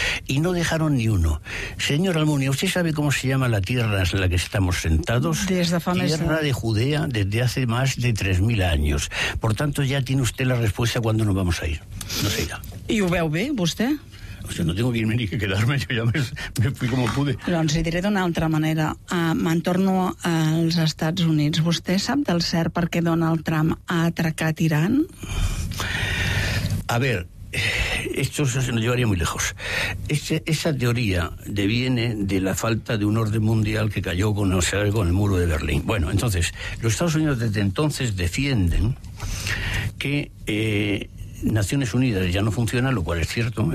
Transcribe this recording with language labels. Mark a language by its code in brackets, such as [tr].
[es] Y no dejaron ni uno. Señor Almunia, ¿usted sabe cómo se llama la tierra en la que estamos sentados? Desde tierra de Judea desde hace más de 3.000 años. Por tanto, ya tiene usted la respuesta a cuándo nos vamos a ir. No se irá. [ca] ¿Y ho veu bé, vostè? [es] O sea, no tengo que irme ni que quedarme, yo ya me fui como pude. [ca] Doncs li diré d'una altra manera. M'entorno als Estats Units. ¿Vostè sap del cert per què Donald Trump ha atracat Irán? [es] A ver, esto se nos llevaría muy lejos. Esa teoría deviene de la falta de un orden mundial que cayó con el muro de Berlín. Bueno, entonces, los Estados Unidos desde entonces defienden que Naciones Unidas ya no funciona, lo cual es cierto.